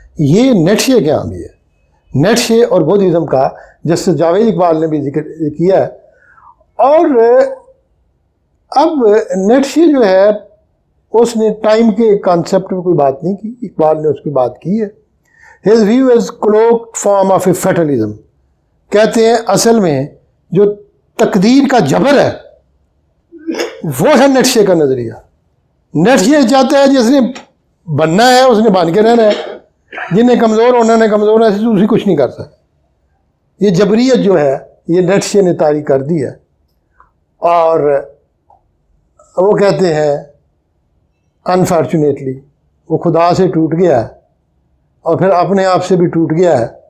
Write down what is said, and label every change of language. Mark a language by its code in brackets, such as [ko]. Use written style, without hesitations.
[ur] یہ نیٹشے کے ہاں بھی ہے. نیٹشے اور بدھزم کا جس سے جاوید اقبال نے بھی ذکر کیا ہے. اور اب نیٹشے جو ہے اس نے ٹائم کے کانسیپٹ میں کوئی بات نہیں کی، اقبال نے اس کی بات کی ہے. [en] His view is cloak form of a fatalism. [ur] کہتے ہیں اصل میں جو تقدیر کا جبر ہے وہ ہے نیٹشے کا نظریہ. نیٹشے چاہتا ہے جس نے بننا ہے اس نے بن کے رہنا ہے، جنہیں کمزور ہونا نے کمزور ہے، اسی کچھ نہیں کر سکتا. یہ جبریت جو ہے یہ نیٹشے نے طاری کر دی ہے. اور وہ کہتے ہیں انفارچونیٹلی وہ خدا سے ٹوٹ گیا ہے اور پھر اپنے آپ سے بھی ٹوٹ گیا ہے.